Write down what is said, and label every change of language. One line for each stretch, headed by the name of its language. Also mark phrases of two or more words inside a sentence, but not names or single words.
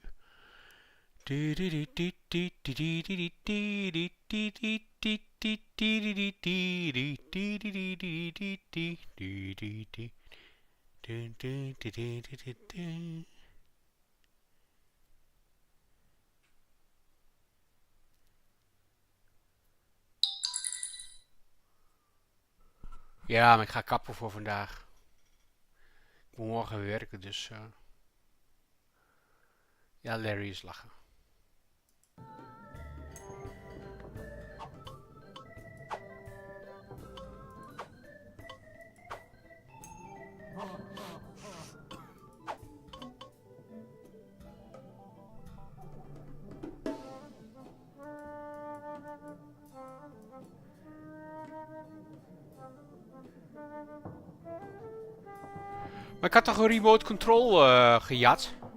Dutch: Du du du du du du du du du du du du du du du du du. Ja, maar ik ga kappen voor vandaag. Ik moet morgen weer werken, dus ja, Larry is lachen. Maar ik had toch een
English: remote control
Dutch: gejat?